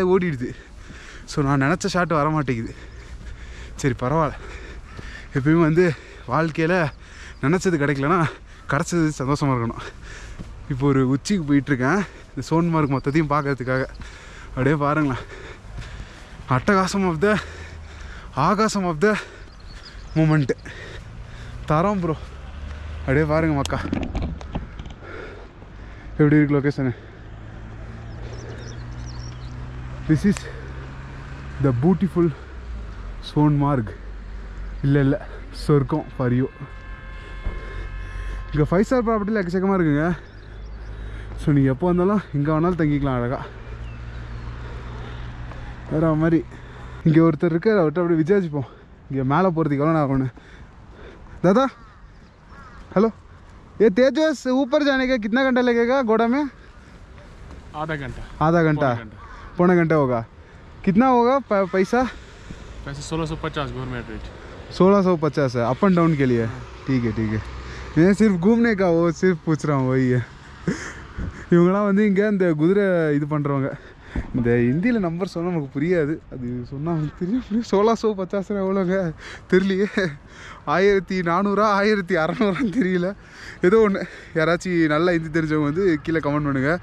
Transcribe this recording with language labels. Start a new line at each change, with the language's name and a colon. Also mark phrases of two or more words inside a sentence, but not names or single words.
Tamil: ஓடிடுது ஸோ நான் நினச்ச ஷாட் வர மாட்டேங்குது சரி பரவாயில்ல எப்பயுமே வந்து வாழ்க்கையில் நினச்சது கிடைக்கலன்னா கிடச்சது சந்தோஷமாக இருக்கணும் இப்போ ஒரு உச்சிக்கு போயிட்டுருக்கேன் இந்த சோன்மார்க் மொத்தத்தையும் பார்க்கறதுக்காக அப்படியே பாருங்களேன் அட்டகாசம்
English: of the
Tamil: ஆகாசம்
English: of the moment
Tamil: தரோம் ப்ரோ அப்படியே பாருங்க மக்கா எப்படி இருக்கு லொக்கேஷனு
English: this is the beautiful
Tamil: சோன்மார்க் இல்லை சொர்க்கம்
English: for you
Tamil: இங்கே
English: 5 star property-யில்
Tamil: எக்கச்சக்கமாக இருக்குங்க. ஸோ நீங்கள் எப்போ வந்தாலும் இங்கே வேணாலும் தங்கிக்கலாம் அழகாக. வேறு மாதிரி இங்கே ஒருத்தர் இருக்கார், அவர்கிட்ட அப்படியே விசாரிச்சுப்போம் இங்கே மேலே போகிறதுக்கு எவ்வளோ நேரம் ஆகும்னு.
Hindi: दादा हेलो, ये तेजस ऊपर जाने का कितना घंटा लगेगा घोड़ा में? आधा घंटा पौना घंटा होगा. कितना होगा पैसा? पैसे 1650
English: government rate.
Hindi: 1650 है
English: up and down
Hindi: के लिए. ठीक है ठीक है. मैं सिर्फ घूमने का वो सिर्फ पूछ रहा हूँ. वही है.
Tamil: இவங்களாம் வந்து இங்கே இந்த குதிரை இது பண்ணுறவங்க. இந்த ஹிந்தியில் நம்பர் சொன்னால் நமக்கு புரியாது, அது சொன்னால் தெரியும். 1650 எவ்வளோங்க தெரியலையே. 1400 1600 தெரியல, ஏதோ ஒன்று. யாராச்சும் நல்லா ஹிந்தி தெரிஞ்சவங்க வந்து கீழே கமெண்ட் பண்ணுங்கள்.